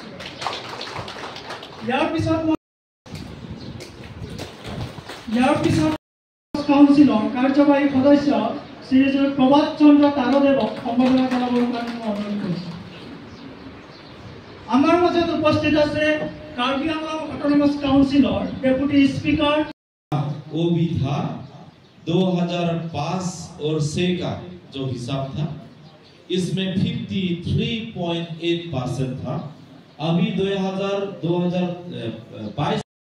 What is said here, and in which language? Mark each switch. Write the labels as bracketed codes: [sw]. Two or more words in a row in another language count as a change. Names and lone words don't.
[as] ইয়াৰ পিছত কাউন্সিলৰ কাৰ্যবাহী সদস্য শ্ৰীযুত প্ৰভাত চন্দ্ৰ তাৰদেৱক সম্বৰ্ধনা জনাবৰ কাৰণে মই অনুৰোধ কৰিছোঁ। আমাৰ মাজত উপস্থিত আছে কাৰ্বি আংলং অটোনমাস কাউন্সিলৰ ডেপুটি স্পীকাৰ। [hi] वो भी था 2005 और 6 का जो हिसाब था, इसमें 53.8% था। अभी 2022